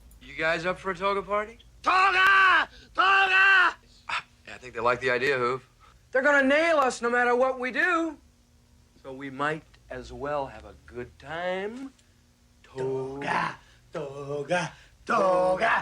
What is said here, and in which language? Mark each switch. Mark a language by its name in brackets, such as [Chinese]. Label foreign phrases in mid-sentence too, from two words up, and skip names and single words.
[English] You guys up for a toga party? Toga! Toga! Yeah, I think they like the idea, Hoove. They're gonna nail us no matter what we do. So we might as well have a good time. Toga! Toga! Toga!